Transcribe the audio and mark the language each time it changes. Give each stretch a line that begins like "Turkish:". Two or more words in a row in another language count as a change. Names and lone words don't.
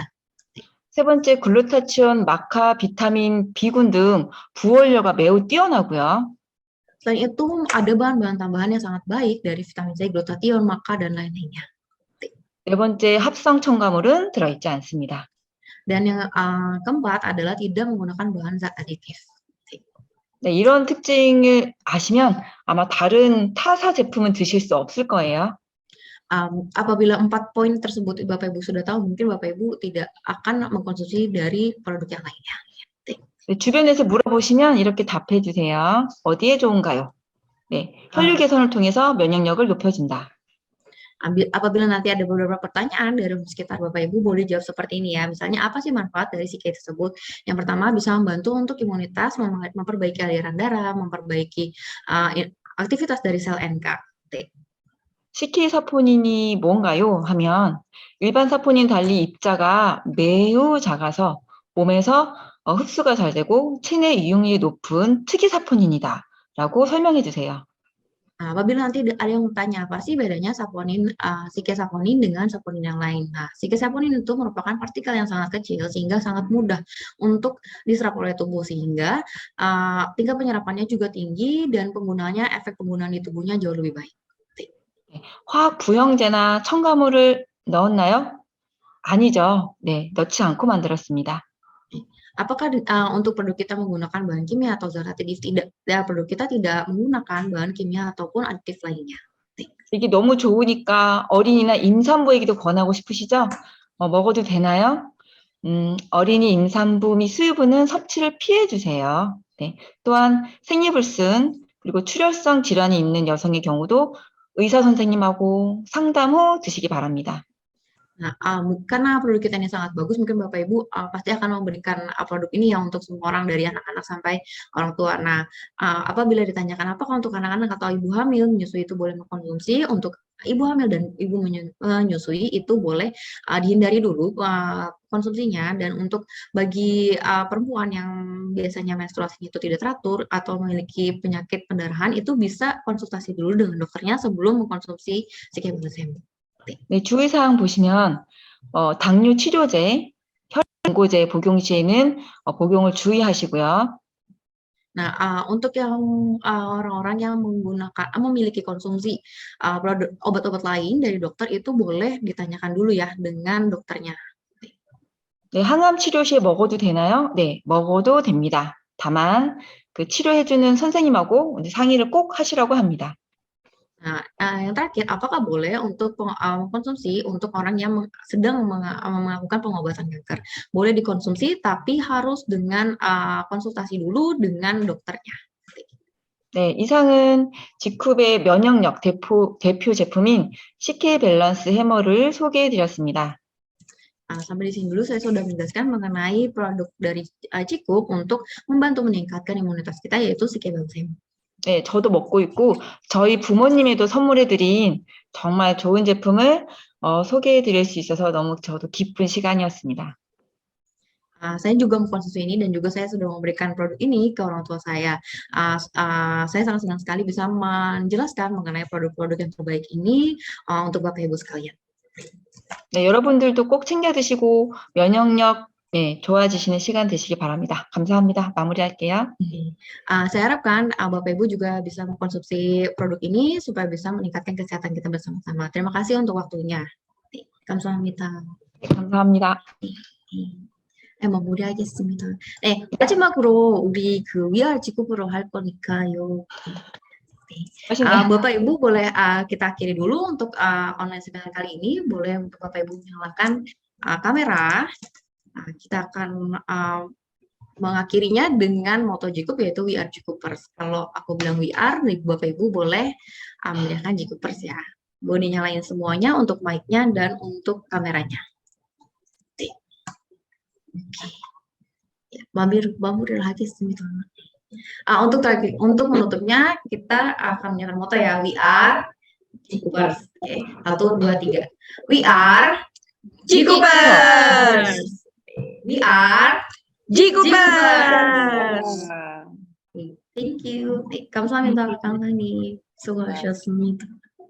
Korean: 세 번째, 글루타치온, 마카, 비타민, B군 등 부원료가 매우 뛰어나고요.
Indonesian: Selain itu ada bahan-bahan tambahan yang sangat baik dari vitamin C, glutathione, maka, dan lain-lainnya.
Korean: 네 번째, 합성 첨가물은 들어있지 않습니다.
Indonesian: Dan yang keempat adalah tidak menggunakan bahan zat aditif.
Korean: 네, 이런 특징을 아시면 아마 다른 타사 제품은 드실 수 없을 거예요.
Indonesian: Apabila 4 poin tersebut Bapak Ibu sudah tahu, mungkin Bapak Ibu tidak akan mengkonsumsi dari produk yang lainnya.
Korean: 네, 주변에서 물어보시면 이렇게 답해 주세요. 어디에 좋은가요? 네, 혈류 개선을 통해서 면역력을 높여준다.
Indonesian: Apabila nanti ada beberapa pertanyaan dari sekitar Bapak Ibu, boleh jawab seperti ini ya. Misalnya, apa sih manfaat dari CK tersebut? Yang pertama, bisa membantu untuk imunitas, memperbaiki aliran darah, memperbaiki aktivitas dari sel NK.
Korean: CK 사포닌이 뭔가요? 하면 일반 사포닌 달리 입자가 매우 작아서 몸에서 흡수가 잘 되고 체내 이용률이 높은 특이 사포닌이다 라고 설명해 주세요.
Indonesian: Nah, apabila nanti ada yang bertanya apa sih bedanya saponin, CK saponin dengan saponin yang lain. Nah, CK saponin itu merupakan partikel yang sangat kecil sehingga sangat mudah untuk diserap oleh tubuh sehingga tingkat penyerapannya juga tinggi dan penggunaannya efek penggunaan di tubuhnya jauh lebih baik.
Korean: 화학 부형제나 첨가물을 넣었나요? 아니죠. 네, 넣지 않고 만들었습니다.
Indonesian: Apakah untuk produk kita menggunakan bahan kimia atau zat aditif? Tidak. Ya, produk kita tidak menggunakan bahan kimia ataupun aditif lainnya.
Korean: 이게 너무 좋으니까 어린이나 임산부에게도 권하고 싶으시죠? 먹어도 되나요? 어린이 임산부 및 수유부는 섭취를 피해 주세요. 네. 또한 생리불순 그리고 출혈성 질환이 있는 여성의 경우도 의사 선생님하고 상담 후 드시기 바랍니다.
Indonesian: Nah, karena produk kita ini sangat bagus, mungkin Bapak Ibu pasti akan memberikan produk ini ya untuk semua orang dari anak-anak sampai orang tua. Nah, apabila ditanyakan apakah untuk anak-anak atau ibu hamil menyusui itu boleh mengkonsumsi, untuk ibu hamil dan ibu menyusui itu boleh dihindari dulu konsumsinya, dan untuk bagi perempuan yang biasanya menstruasinya itu tidak teratur atau memiliki penyakit pendarahan itu bisa konsultasi dulu dengan dokternya sebelum mengkonsumsi CK-Balsam.
Korean: 네, 주의사항 보시면 당뇨 치료제, 혈당고제 복용 시에는 복용을 주의하시고요.
Indonesian: Nah, untuk yang orang-orang yang memiliki konsumsi produk obat-obat lain dari dokter itu boleh ditanyakan dulu ya dengan dokternya.
Korean: 네, 항암 치료 시에 먹어도 되나요? 네, 먹어도 됩니다. 다만 그 치료해주는 선생님하고 상의를 꼭 하시라고 합니다.
Indonesian: Nah, yang terakhir, apakah boleh untuk mengkonsumsi untuk orang yang sedang melakukan pengobatan kanker? Boleh dikonsumsi, tapi harus dengan konsultasi dulu dengan dokternya.
Korean: 네, 이상은 지쿱의 면역력 대표 제품인 CK 밸런스 해머를 소개해 드렸습니다.
Indonesian: Sampai di sini dulu saya sudah menjelaskan mengenai produk dari Cikup untuk membantu meningkatkan imunitas kita, yaitu CK Balsam.
Korean: 네, 저도 먹고 있고 저희 부모님에도 선물해드린 정말 좋은 제품을 소개해드릴 수 있어서 너무 저도 기쁜 시간이었습니다.
Indonesian: Saya juga mengkonsumsi ini dan juga saya sudah memberikan produk ini ke orang tua saya. Saya sangat senang sekali bisa menjelaskan mengenai produk-produk yang terbaik ini untuk Bapak Ibu sekalian.
Korean: 네, 여러분들도 꼭 챙겨 드시고 면역력 좋아지시는 시간 되시기 바랍니다. 감사합니다. 마무리할게요.
Indonesian: Saya harapkan Bapak Ibu juga bisa mengkonsumsi produk ini supaya bisa meningkatkan kesehatan kita bersama-sama. Terima kasih untuk waktunya.
Korean: 감사합니다. 감사합니다. 마무리하겠습니다. 네, 마지막으로 우리 VR 직업으로 할 거니까요.
Indonesian: Bapak Ibu boleh kita akhiri dulu untuk online seminar kali ini. Boleh untuk Bapak Ibu menyalakan kamera. Kita akan mengakhirinya dengan moto Jikup, yaitu
English: We Are Jikupers.
Indonesian: Kalau aku bilang
English: we are,
Indonesian: Bapak Ibu boleh menyalakan Jikupers ya. Boleh nyalain semuanya untuk mic-nya dan untuk kameranya. Mampir lagi seminar. Untuk menutupnya kita akan menyalakan moto ya,
English: We Are Jikupers. Oke, 1, 2, 3. We are Jikupers. We are Jikupers. Thank you.
Korean: 감사합니다. 수고하셨습니다.